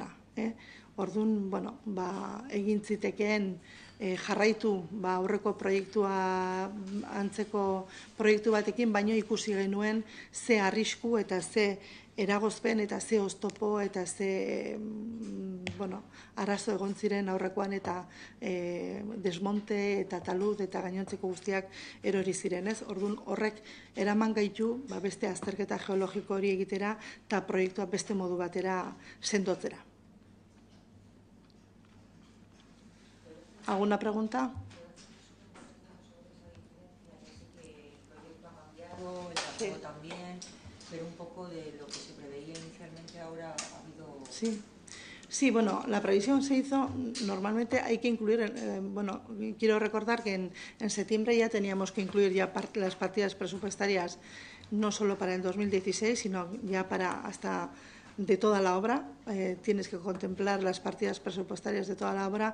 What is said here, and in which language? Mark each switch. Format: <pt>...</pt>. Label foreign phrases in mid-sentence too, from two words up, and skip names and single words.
<eu>Orduan, bueno, egin zitekeen jarraitu aurreko proiektua antzeko proiektu batekin, baino ikusi genuen ze arrisku eta ze eragozpen eta ze oztopo eta ze arazo egon ziren aurrekoan eta desmonte eta talud eta gainontzeko guztiak erori ziren, ez? Orduan horrek eraman gaitu beste azterketa geologiko hori egitera eta proiektua beste modu batera sendotzera.</eu> <es>¿Alguna pregunta? Sí. También, pero un poco de lo que se preveía inicialmente ahora ha habido... Sí, bueno, la previsión se hizo, normalmente hay que incluir, quiero recordar que en septiembre ya teníamos que incluir ya las partidas presupuestarias, no solo para el 2016, sino ya para hasta de toda la obra, tienes que contemplar las partidas presupuestarias de toda la obra.</es>